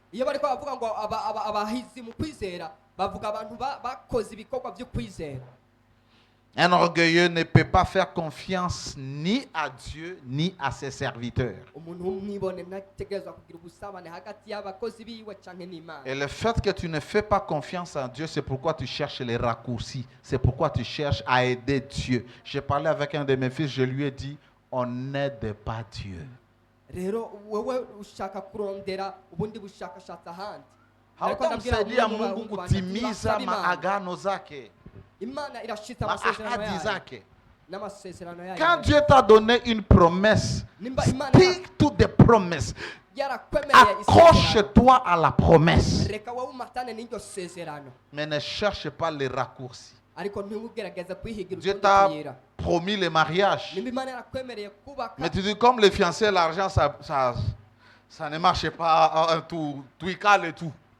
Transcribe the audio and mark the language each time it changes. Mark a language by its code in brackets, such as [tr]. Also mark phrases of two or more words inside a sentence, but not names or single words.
[fr] Un orgueilleux ne peut pas faire confiance ni à Dieu ni à ses serviteurs. Et le fait que tu ne fais pas confiance en Dieu, c'est pourquoi tu cherches les raccourcis. C'est pourquoi tu cherches à aider Dieu. J'ai parlé avec un de mes fils, je lui ai dit, on n'aide pas Dieu. [sw] Hautamsaidia Mungu kutimiza maagano zake, maahadi zake. [fr] Quand Dieu t'a donné une promesse, [en] stick to the promise. [fr] Accroche-toi à la promesse. Mais ne cherche pas les raccourcis. Dieu t'a promis le mariage. Mais tu dis, comme les fiancés, l'argent, ça ne marche pas, tout et tout.